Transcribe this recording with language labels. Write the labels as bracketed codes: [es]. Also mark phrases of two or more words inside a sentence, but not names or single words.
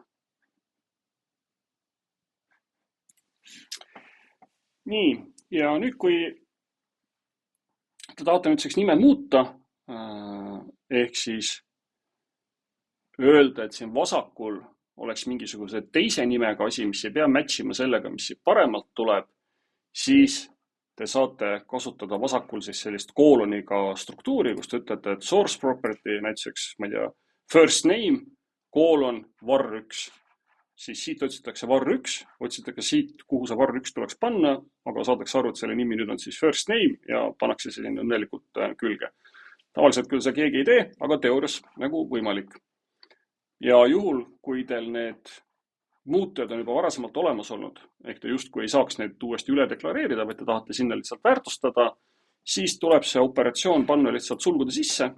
[et] Nii, ja nüüd, kui te tahate nüüdseks nime muuta, ehk siis öelda, et siin vasakul oleks mingisuguse teise nimega asi, mis ei pea matchima sellega, mis siit paremalt tuleb, siis te saate kasutada vasakul siis sellist kooloniga struktuuri, kus te ütlete, et [en] source property, [et] näiteks, ma ei tea, [en] first name, [et] koolon, var1. siis siit otsitakse var1, otsitakse siit, kuhu see var1 tuleks panna, aga saadakse aru, et selle nimi nüüd on siis [en] first name [et] ja pannakse see sinna õnnelikult külge. Tavaliselt küll see keegi ei tee, aga teoorias nagu võimalik. Ja juhul, kui teil need muutujad on juba varasemalt olemas olnud, ehk te justkui ei saaks neid uuesti üle deklareerida, vaid te tahate sinna lihtsalt väärtustada, siis tuleb see operatsioon panna lihtsalt sulgude sisse.